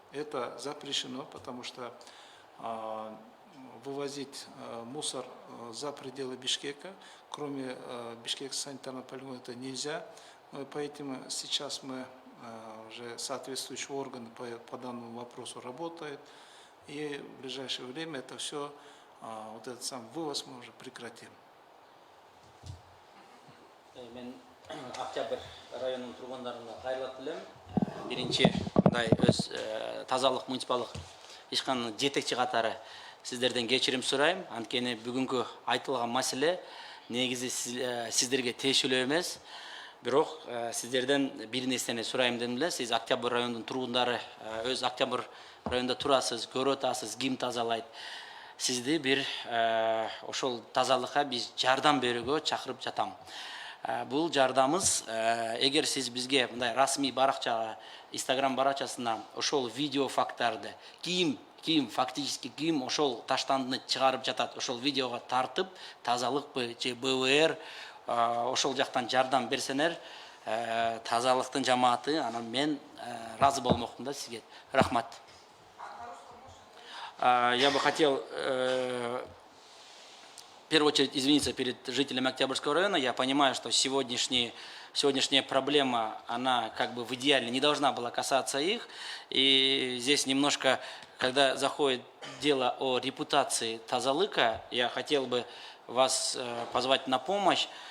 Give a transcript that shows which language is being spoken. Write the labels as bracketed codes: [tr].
[ru] Это запрещено, потому что вывозить мусор за пределы Бишкека, кроме Бишкекского санитарного полигона, это нельзя. Поэтому сейчас мы уже соответствующие органы по данному вопросу работают. И в ближайшее время это все, вот этот сам вывоз мы уже прекратим. [ky] Мен Октябрь районунун тургундарына кайрылып элем. Биринчи мындай өз тазалык муниципалдык ишканынын жетекчи катары сиздерден кечирим сурайм. Анткени бүгүнкү айтылган маселе негизи сиздерге тиешелүү эмес. Бирок сиздерден бир нерсени сурайм дедим эле. Сиз Октябрь районунун тургундары, өз Октябрь районунда турасыз, көрүп атасыз, ким тазалайт. Сизди бир ошол тазалыкка биз жардам берүүгө чакырып жатам. Бул жардамыбыз, эгер сиз бизге мындай расмий баракчага, Instagram баракчасына ошол видео фактарды, ким фактически ким ошол таштандыны чыгарып жатат, ошол видеого тартып, тазалыкпы же БВР ошол жактан жардам берсеңер, тазалыктын жамааты, анан мен разы болмокмун да сизге. Рахмат. [ru] Я бы хотел в первую очередь извиниться перед жителями Октябрьского района. Я понимаю, что сегодняшняя проблема, она как бы в идеале не должна была касаться их. И здесь немножко, когда заходит дело о репутации Тазалыка, я хотел бы вас позвать на помощь.